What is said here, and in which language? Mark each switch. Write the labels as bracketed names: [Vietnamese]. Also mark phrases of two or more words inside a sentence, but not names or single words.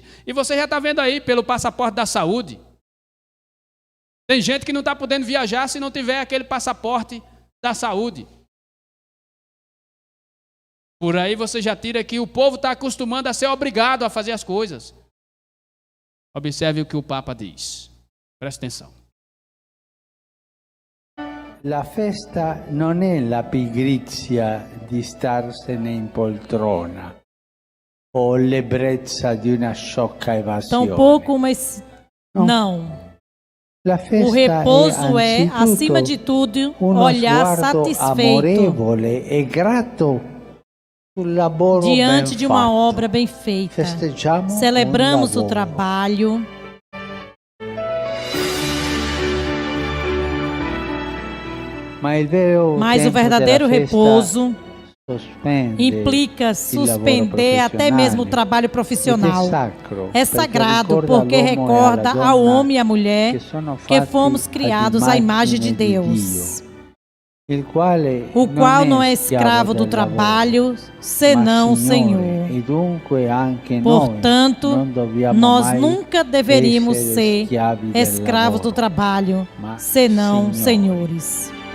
[Portuguese] E você já está vendo aí pelo passaporte da saúde. Tem gente que não está podendo viajar se não tiver aquele passaporte da saúde. Por aí você já tira que o povo está acostumando a ser obrigado a fazer as coisas. Observe o que o Papa diz. Presta atenção. [Italian] La festa non è la pigrizia di starsene in poltrona o l'ebbrezza di una sciocca evasione. [Portuguese] Tampouco não. [Italian] La festa [Portuguese] o repouso é, [Italian] anzitutto [Portuguese] acima de tudo, [Italian] uno [Portuguese] olhar [Italian] sguardo [Portuguese] satisfeito [Italian] amorevole e grato sul lavoro [Portuguese] diante [Italian] ben [Portuguese] de uma [Italian] fatto. [Portuguese] obra bem feita. [Italian] Festeggiamo [Portuguese] Celebramos [Italian] un [Portuguese] o [Italian] lavoro. [Portuguese] trabalho. Mas o Mas o verdadeiro repouso [Italian] sospende [Portuguese] implica [Italian] il [Portuguese] suspender [Italian] lavoro [Portuguese] até mesmo o [Italian] profissionale. [Portuguese] trabalho profissional. É É sagrado porque recorda ao homem e à mulher que fomos criados à imagem de Deus, o qual não é escravo do trabalho, senão o Senhor. Portanto, nós nunca deveríamos ser escravos do trabalho, senão senhores.